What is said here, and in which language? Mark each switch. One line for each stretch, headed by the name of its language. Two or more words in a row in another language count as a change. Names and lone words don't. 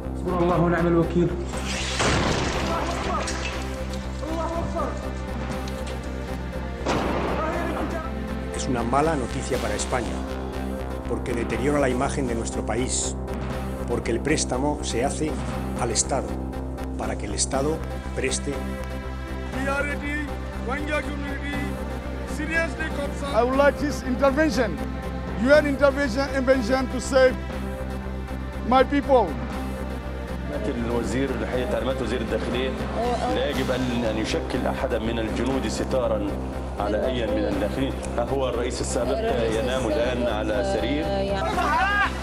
Arabic: حسبنا الله ونعم الوكيل.
Spanish: Es una mala noticia para España, porque deteriora la imagen de nuestro país, porque el préstamo se hace al Estado, para que el Estado preste.
English: I would like this intervention, UN intervention to save my people.
Arabic: الوزير الحقيقة تعليمات وزير الداخلية لا يجب أن يشكل أحدا من الجنود ستارا على أي من الداخلين. هو الرئيس السابق ينام الآن على سرير.